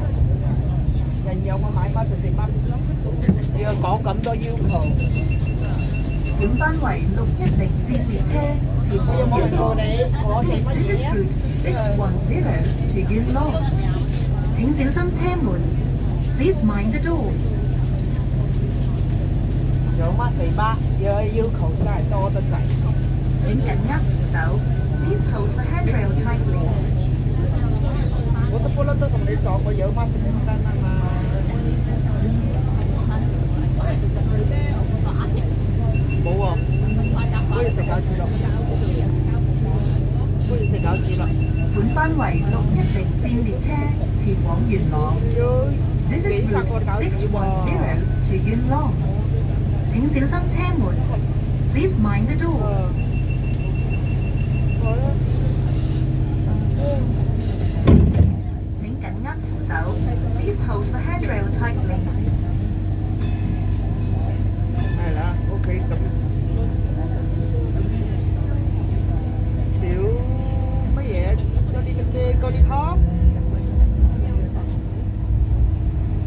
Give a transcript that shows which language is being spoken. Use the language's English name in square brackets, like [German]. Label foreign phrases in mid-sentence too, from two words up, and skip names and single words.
[Cantonese] 人有我買乜就食乜，你要講咁多要求，本班為610線列車前我有冇問往元朗。過你我食乜 [English] This is [Cantonese] 嘢啊？ [English] route 610 to Yuen Long。 [Cantonese] 請小心車門。 [English] Please mind the doors。 [Cantonese] 有乜食乜，要求真係多得滯。請緊握扶手。 [English] Please hold the handrail tightly。 [Cantonese] 我都不嬲都同你講，我有乜食乜得啊嘛。冇喎，不如食餃子咯。不如食餃子咯。本班為610線列車前往元朗。要 [English] This is [Cantonese] 幾十個 [English] route [Cantonese] 餃子喎。 [English] 610 to Yuen Long。 [Cantonese] 請小心車門。 [English] Please mind the doors。 [Cantonese] 好啦。請緊握扶手。 [English] Please hold the handrail tightly。 [Cantonese] 係啦，OK 咁。少乜嘢？嗰啲湯。